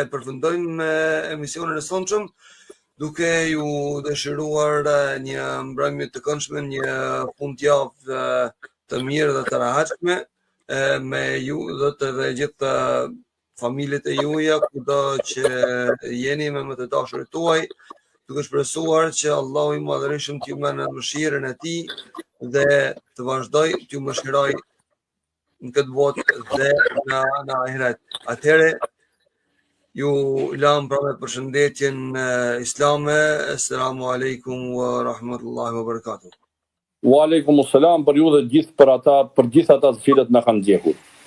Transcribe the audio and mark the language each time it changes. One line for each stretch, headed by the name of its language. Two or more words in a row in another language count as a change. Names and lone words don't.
Albanian: përfundojmë emisionin e sonshëm duke ju dëshiruar një mbrëmje të këndshme, një fundjavë të mirë dhe të rehatshme me ju dhe të gjithë familjet e juaja, kudo që jeni me më të dashurit tuaj, duke shpresuar që Allahu i Madhërisht t'ju më në mëshirën e tij dhe të vazhdoj t'ju mëshiroj në këtë botë dhe në ahiret. Atëherë ju lam pra me përshëndetjen islame.
Arabic: السلام عليكم ورحمة الله وبركاته. وعليكم السلام
Albanian: për ju dhe për gjithë ata të cilët na kanë ndjekur.